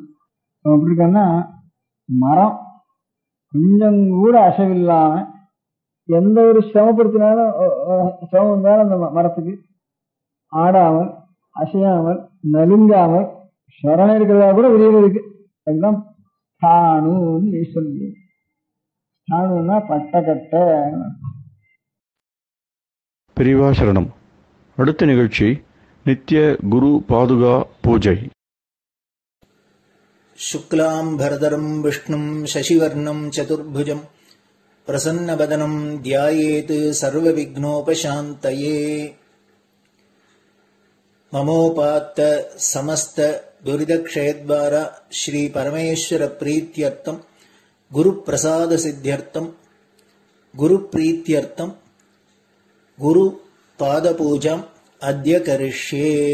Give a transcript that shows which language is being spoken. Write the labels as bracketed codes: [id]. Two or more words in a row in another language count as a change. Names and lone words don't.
[ta] அவன் எப்படி இருக்கான்னா, மரம் கொஞ்சம் கூட அசைவில்லாம, எந்த ஒரு சிரமப்படுத்தினாலும் சிரமம் இருந்தாலும் அந்த மரத்துக்கு ஆடாமல் அசையாமல் நலுங்காமல் சரண இருக்கிறதா கூட விரிவு இருக்கு. அதுதான் ஸ்தாணுன்னு ஈஸ்வரன். ஸ்தாணுன்னா பட்டக்கட்டை. பெரியவா சரணம். அடுத்த நிகழ்ச்சி நித்திய குரு பாதுகா பூஜை. [sa] शुक्लाम्भरधरम् विष्णुम् शशिवर्णम् चतुर्भुजम् प्रसन्नवदनम् ध्यायेत् सर्वविघ्नोपशान्तये. ममोपात्त समस्त दुरितक्षयद्वारा श्री परमेश्वर प्रीत्यर्थम् गुरुप्रसाद सिद्ध्यर्थम् गुरुप्रीत्यर्थम् गुरुपादपूजाम् अद्य करिष्ये.